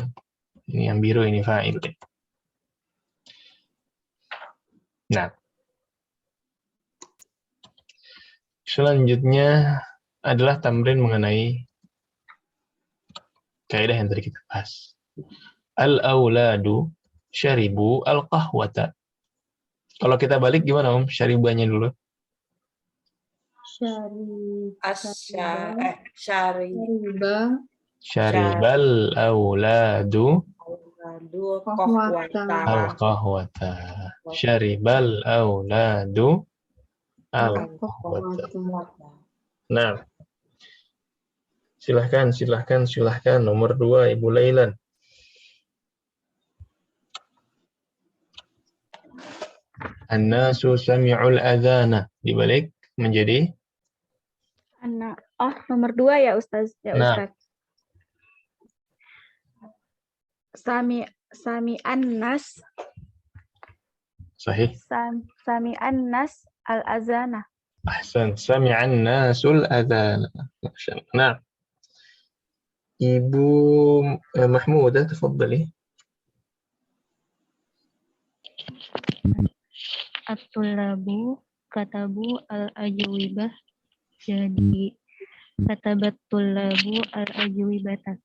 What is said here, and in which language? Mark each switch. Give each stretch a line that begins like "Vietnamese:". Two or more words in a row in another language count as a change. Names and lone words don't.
Indonesian: Ini yang biru ini fa'il. Nah, Selanjutnya adalah tamrin mengenai kaidah yang tadi kita bahas.
Arabic: الأولاد شربوا القهوة.
Indonesian: Kalau kita balik gimana, Om? Syaribanya dulu.
Arabic: شرب شرب الأولاد قهوة. القهوة. شرب الأولاد القهوة.
Indonesian: Nah, silahkan. Nomor 2, Ibu Lailan.
Arabic: الناس سمعوا الأذان.
Indonesian: Dibalik menjadi? Nomor 2 ya Ustaz. Nah.
Arabic: سمع الناس. صحيح. سمع الناس الأذان. أحسن. سمع الناس الأذان. Nah.
Indonesian: Ibu Mahmudah, tafadhali.
Arabic: الطلاب كتبوا الأجوبة.
Indonesian: Jadi
Arabic: كتبت الطلاب الأجوبة.